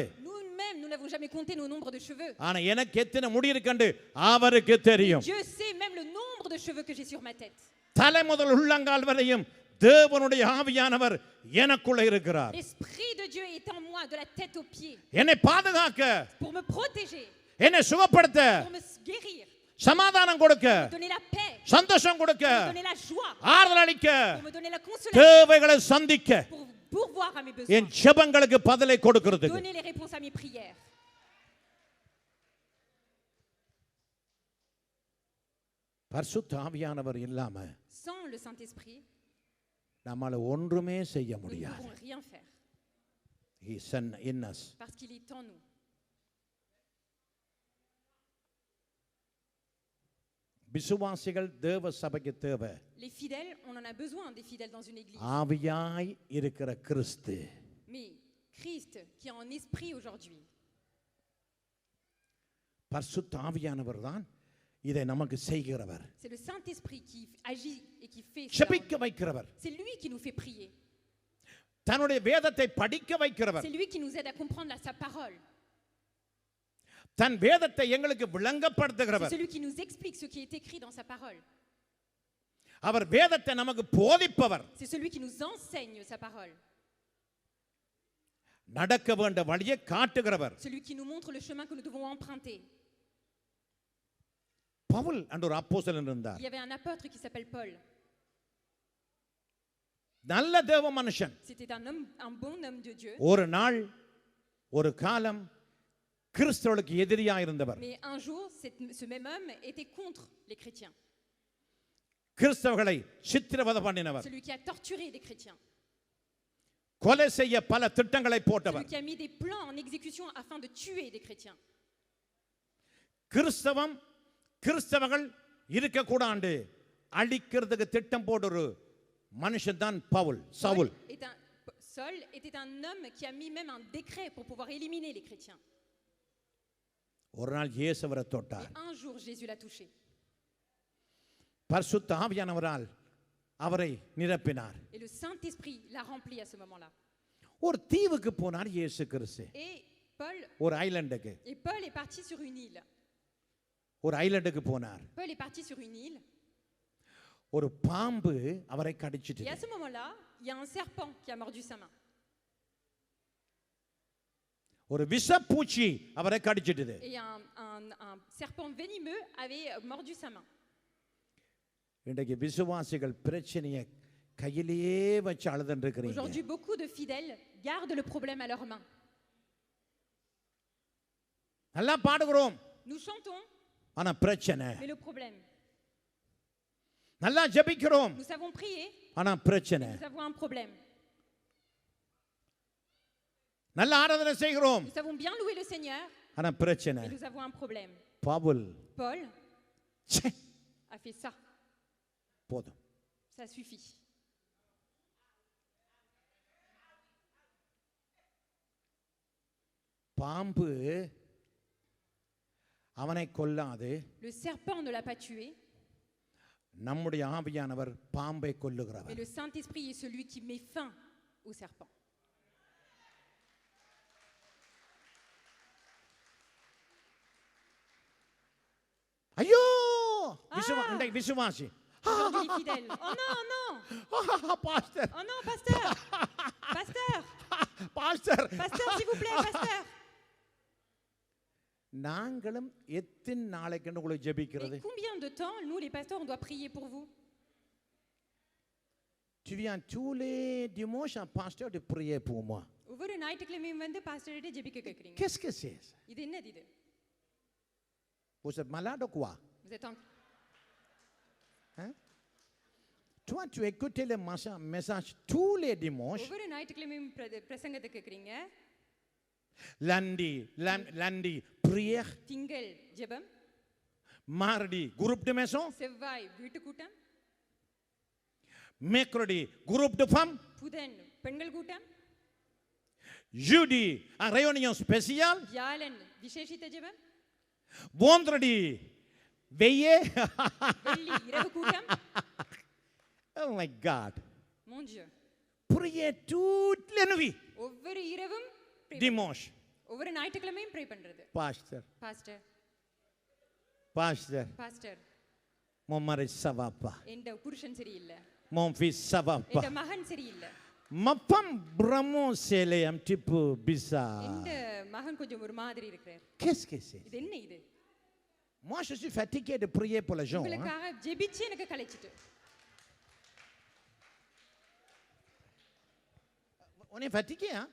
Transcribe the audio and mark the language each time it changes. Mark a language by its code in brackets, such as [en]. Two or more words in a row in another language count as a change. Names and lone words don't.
[fr] Nous-mêmes, nous n'avons jamais compté nos nombres de cheveux. [ta] ஆனா எனக்கு எத்தனை முடி இருக்குன்னு அவருக்கு தெரியும். [fr] Dieu sait même le nombre de cheveux que j'ai sur ma tête. [ta] தலை முதல் உள்ளங்கால் வரையும் தேவனுடைய ஆவியானவர் எனக்குள்ள இருக்கிறார். [fr] L'Esprit de Dieu est en moi de la tête aux pieds. [ta] என்னை பாதுகாக்க, [fr] Pour me protéger, [ta] என்னை சுகப்படுத்த, [fr] pour me guérir, [ta] சமாதானம் கொடுக்க, [fr] pour me donner la paix, [ta] சந்தோஷம் கொடுக்க, [fr] pour me donner la joie, [ta] ஆறுதல் அளிக்க, [fr] pour me donner la consolation, [ta] தேவைகளை சந்திக்க, [fr] pour pourvoir à mes [ta] என் [fr] besoins, [ta] ஜெபங்களுக்கு பதிலை கொடுக்கிறதுக்கு. [fr] donner les réponses à mes prières. [ta] பரிசுத்த ஆவியானவர் இல்லாம [fr] Sans le Saint-Esprit, [ta] நம்மால ஒன்றுமே செய்ய [fr] nous ne [ta] முடியாது. [fr] pouvons rien faire [en] He is in us. [fr] parce qu'il est en nous. [ta] விசுவாசிகள் தேவ சபைக்கு தேவை. [fr] Les fidèles, on en a besoin des fidèles dans une église. [ta] ஆவியாய் இருக்கிற கிறிஸ்து. [fr] Mais Christ, qui est en esprit aujourd'hui, [ta] பரிசுத்த ஆவியானவர் தான் இதை நமக்கு செய்கிறவர். [fr] c'est le Saint-Esprit qui agit et qui fait cela. [ta] ஜெபிக்க வைக்கிறவர். [fr] C'est lui qui nous fait prier. [ta] தன்னுடைய வேதத்தை படிக்க வைக்கிறவர். [fr] C'est lui qui nous aide à comprendre sa parole. [ta] தன் வேதத்தை எங்களுக்கு [fr] C'est [ta] விளங்கப்படுத்துகிறவர். [fr] celui qui nous explique ce qui est écrit dans sa parole. [ta] அவர் வேதத்தை நமக்கு போதிப்பவர். [fr] C'est celui qui nous enseigne sa parole. [ta] நடக்க வேண்டிய வழியை காட்டுகிறவர். [fr] Celui qui nous montre le chemin que nous devons emprunter. [ta] பவுல் என்ற ஒரு அப்போஸ்தலன் இருந்தார். [fr] Il y avait un apôtre qui s'appelle Paul. [ta] நல்ல தேவ மனுஷன். [fr] C'était un bon homme de Dieu. [ta] ஒரு நாள் ஒரு காலம் கிறிஸ்தவர்களுக்கு எதிரியாக இருந்தவர். [fr] Mais un jour, ce même homme était contre les chrétiens. [ta] கிறிஸ்தவர்களை சித்திரவதை பண்ணினவர். [fr] Celui qui a torturé les chrétiens. [ta] கொலை செய்ய பல திட்டங்களை [fr] Celui [ta] போட்டவர். [fr] qui a mis des plans en exécution afin de tuer des chrétiens. [ta] கிறிஸ்தவர்கள் இருக்க கூடாண்டு அழிக்கிறதுக்கு திட்டம் போட்ட ஒரு மனுஷன் தான் பவுல் சவுல். [fr] Saul était un homme qui a mis même un décret pour pouvoir éliminer les chrétiens. [ta] ஒரு நாள் இயேசு அவரை தொட்டார். [fr] Et un jour Jésus l'a touché. [ta] பரிசுத்த ஆவியானவரால் அவரை நிரப்பினார். [fr] Et le Saint-Esprit l'a rempli à ce moment-là. [ta] ஒரு தீவுக்கு போனார் இயேசு கிறிஸ்து. [fr] Et Paul [ta] ஒரு ஐலண்டுக்கு. [fr] Et Paul est parti sur une île. [ta] ஒரு ஐலண்டுக்கு போனார். [fr] Paul est parti sur une île. [ta] ஒரு பாம்பு அவரை கடிச்சிட்டு. [fr] Et à ce moment-là, il y a un serpent qui a mordu sa main. [ta] ஒரு விஷப்பூச்சி அவரை கடிச்சிட்டது. [fr] Et un serpent venimeux avait mordu sa main. [ta] இன்றைக்கு விசுவாசிகள் பிரச்சனையை கையிலேயே வச்சு அழுதுன்னு இருக்கிறீங்க. [fr] Aujourd'hui, beaucoup de fidèles gardent le problème à leurs mains. [ta] நல்லா பாடுகிறோம். [fr] Nous chantons. [ta] ஆனா பிரச்சனை. [fr] Mais le problème. [ta] நல்லா ஜெபிக்கிறோம். [fr] Nous savons prier. [ta] ஆனா பிரச்சனை. [fr] Nous avons un problème. [ta] நல்ல ஆராதனை செய்கிறோம். [fr] Nous savons bien louer le Seigneur. [ta] ஆனா பிரச்சனை. [fr] Mais nous avons un problème. Paul a fait ça. [ta] போதும். [fr] Ça suffit. [ta] பாம்பு அவனை கொல்லாது. [fr] Le serpent ne l'a pas tué. [ta] நம்முடைய ஆவியானவர் பாம்பை கொல்லுகிறவர். [fr] Mais le Saint-Esprit est celui qui met fin au serpent. [ta] ஐயோ விசுவாசி. [fr] Aujourd'hui les fidèles. Oh non, non. [ta] பாஸ்டர். [fr] Oh non, pasteur. Pasteur. [ta] பாஸ்டர். [fr] Pasteur, s'il vous plaît, pasteur. [ta] நாங்களும் எத்தனை நாளைக்கு உங்களுக்கு ஜெபிக்கிறது? [fr] Et combien de temps nous les pasteurs on doit prier pour vous? Tu viens tous les dimanches un pasteur de prier pour moi. [ta] ஒவ்வொரு ஞாயிற்றுக்கிழமையும் வந்து பாஸ்டர்கிட்ட ஜெபிக்க கேக்குறீங்க. [fr] Qu'est-ce que c'est ça? [ta] இது என்னது இது? [fr] Vous êtes malade ou quoi? Vous êtes en Hein? Toi, tu écoutes les messages tous les dimanches. [ta] ஒவ்வொரு ஞாயிற்றுக்கிழமையும் பிரசங்கத்தை கேக்குறீங்க. [fr] lundi prière. [ta] திங்கள் ஜெபம். [fr] mardi groupe de maison. [ta] செவ்வாய் வீட்டு கூட்டம். [fr] mercredi groupe de femmes. [ta] புதன் பெண்கள் கூட்டம். [fr] jeudi un réunion spéciale. [ta] வியாழன் விசேஷித்த ஜெபம். [fr] vendredi veillée. [ta] வெள்ளி இரவு கூட்டம். [en] Oh my God. [fr] Mon Dieu. prier toute la nuit. [ta] ஒவ்வொரு இரவும் [fr] dimanche. [ta] ஒவ்வொரு ஞாயிற்றுக்கிழமையும் ப்ரே பண்றது. [fr] pasteur. pasteur. mon mari ça va pas. [ta] எந்த புருஷன் சரியில்லை. [fr] mon fils ça va pas. [ta] எந்த மகன் சரியில்லை. [fr] ma femme vraiment c'est un petit peu bizarre. [ta] எந்த மகன் கொஞ்சம் ஒரு மாதிரி இருக்கிறார். [fr] qu'est-ce que c'est? [ta] இது என்ன இது? [fr] moi je suis fatigué de prier pour les gens. [ta] உங்களுக்காக ஜெபிச்சு எனக்கு கலைச்சிட்டு. [fr] on est fatigué hein?